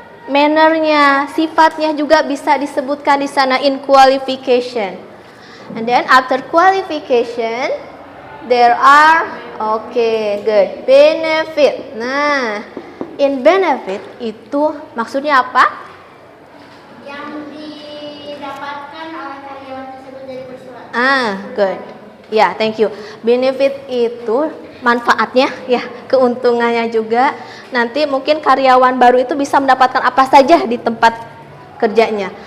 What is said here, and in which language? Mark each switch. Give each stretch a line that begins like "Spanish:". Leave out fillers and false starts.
Indonesian: Mannernya, sifatnya juga bisa disebutkan di sana
English: in qualification. And then after qualification, there are good benefit.
Indonesian: Nah,
English: in benefit
Indonesian: itu maksudnya apa? Yang didapatkan oleh karyawan tersebut dari perusahaan.
English: Good. Ya, thank you.
Indonesian: Benefit itu manfaatnya, ya, keuntungannya juga. Nanti mungkin karyawan baru itu bisa mendapatkan apa saja di tempat kerjanya.